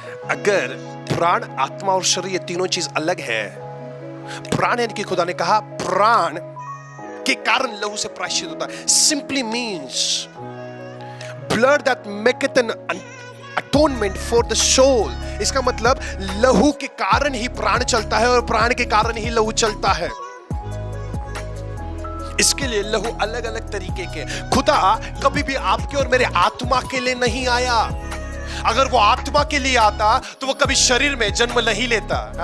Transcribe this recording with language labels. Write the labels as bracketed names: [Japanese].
[Hindi] अगर प्राण, आत्मा और शरीर ये तीनों चीज अलग है. प्राण यानी कि खुदा ने कहा प्राण के कारण लहू से प्रायश्चित होता है. [English] Simply means blood that maketh an atonement for the soul. [Hindi] इसका मतलब लहू के कारण ही प्राण चलता है और प्राण के कारण ही लहू चलता है. इसके लिए लहू अलग अलग तरीके के। खुदा कभी भी आपके और मेरे आत्मा के लिए नहीं आया। अगर वो आत्मा के लिए आता तो वो कभी शरीर में जन्म नहीं लेता।